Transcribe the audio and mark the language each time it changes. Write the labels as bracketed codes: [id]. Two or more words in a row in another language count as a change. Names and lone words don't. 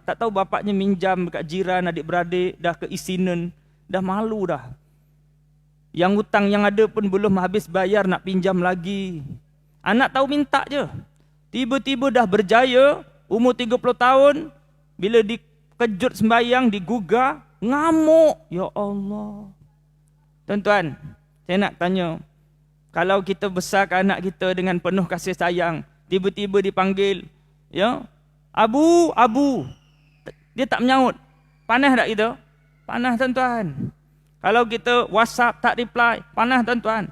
[ms] Tak tahu bapaknya minjam dekat jiran, adik-beradik, dah keisinan, dah malu dah. Yang hutang yang ada pun belum habis bayar, nak pinjam lagi. Anak tahu minta je. Tiba-tiba dah berjaya, umur 30 tahun, bila dikejut sembahyang, digugah, ngamuk. Ya Allah. Tuan-tuan, saya nak tanya, kalau kita besarkan anak kita dengan penuh kasih sayang, tiba-tiba dipanggil, Abu, dia tak menyaut. Panas tak kita? Panas tuan-tuan. Kalau kita WhatsApp tak reply, panas tuan-tuan.